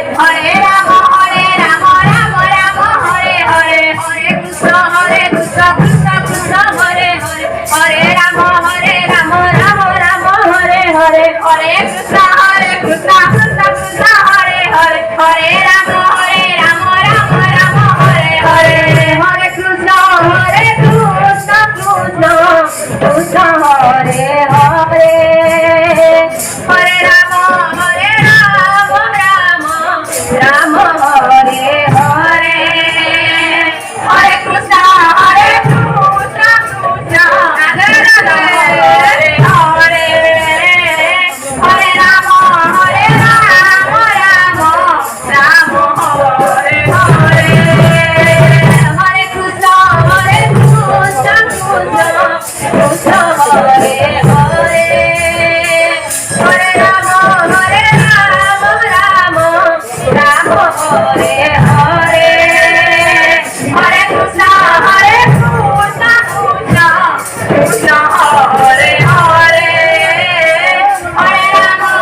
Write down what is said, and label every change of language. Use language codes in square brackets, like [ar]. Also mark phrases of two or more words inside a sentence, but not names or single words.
[sa] হরে রাম রাম রাম হরে হরে হরে কৃষ্ণ কৃষ্ণ কৃষ্ণ হরে হরে হরে রাম রাম রাম হরে হরে হরে কৃষ্ণ কৃষ্ণ কৃষ্ণ হরে হরে হরে রাম রাম রাম হরে হরে হরে কৃষ্ণ কৃষ্ণ কৃষ্ণ হরে হরে হরে রাম রাম রাম হরে হরে হরে কৃষ্ণ কৃষ্ণ রাধে রাধে হরে হরে হরে রাম রাম রাম হরে হরে হরে কৃষ্ণ কৃষ্ণ হরে হরে হরে রাম রাম রাম হরে হরে হরে কৃষ্ণ কৃষ্ণ কৃষ্ণ হরে হরে হরে রাম